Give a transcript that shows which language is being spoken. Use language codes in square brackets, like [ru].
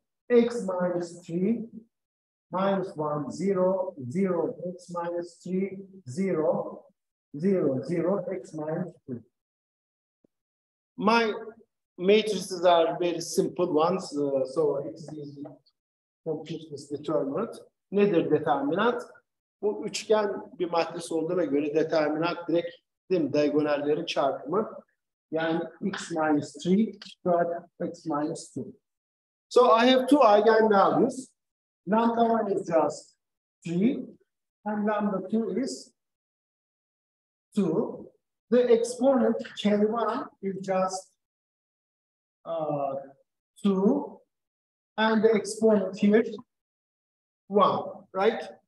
[en] X minus 3 minus 1, 0, 0, x minus 3, 0, 0, 0, x minus 3. My matrices are very simple ones, so it's easy to compute this determinant. [tr] Nedir determinant? Bu üçgen bir matris olduğuna göre determinant direkt değil mi? Diagonallerin çarpımı. [en] Yani x minus 3 squared x minus 2. So I have two eigenvalues. Lambda 1 is just 3 and lambda 2 is 2. The exponent K1 is just 2 and the exponent here 1, right?